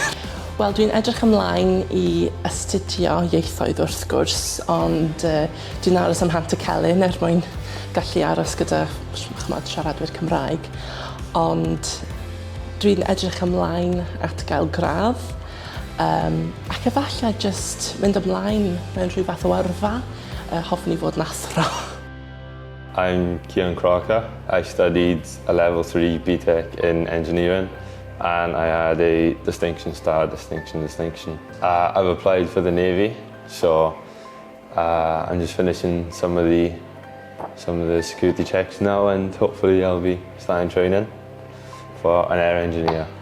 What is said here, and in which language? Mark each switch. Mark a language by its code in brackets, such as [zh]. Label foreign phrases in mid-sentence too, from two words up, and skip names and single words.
[cy] Wel, dwi'n edrych ymlaen i astudio ieithoedd wrth gwrs, ond dwi'n aros am Hant y Celyn mwyn gallu aros gyda siaradwyr Cymraeg, ond dwi'n edrych ymlaen at gael gradd, ac efallai jyst mynd ymlaen mewn rhyw fath o yrfa, hoffwn i fod yn athro. [en] I'm Cian Crocker. I studied a level 3 BTEC in engineering, and I had a distinction star, distinction. I've applied for the Navy, so I'm just finishing some of the security checks now, and hopefully I'll be starting training for an air engineer.